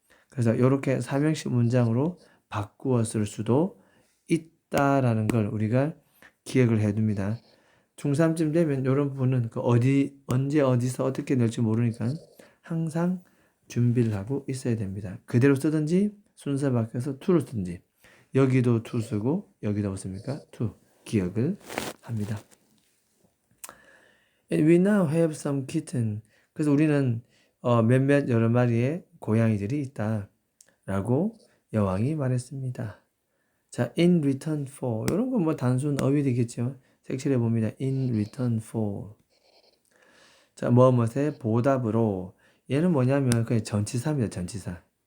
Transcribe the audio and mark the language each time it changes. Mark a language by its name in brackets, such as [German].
[Korean] 그래서 이렇게 삼형식 문장으로 바꾸어 쓸 수도 있다라는 걸 우리가 기억을 해둡니다. 중3쯤 되면 이런 부분은 언제 어디서 어떻게 낼지 모르니까 항상 준비를 하고 있어야 됩니다. 그대로 쓰든지 순서 바뀌어서 to를 쓰든지 여기도 to 쓰고 여기도 없습니까? to 기억을 합니다. [English] And we now have some kitten. [Korean] 그래서 우리는 몇몇 여러 마리의 고양이들이 있다 라고 여왕이 말했습니다. 자, [English] in return for [Korean] 이런 건 뭐 단순 어휘 되겠죠. 색칠해 봅니다. [English] in return for [Korean] 자, 무엇에 보답으로 얘는 뭐냐면 그냥 전치사입니다. 전치사.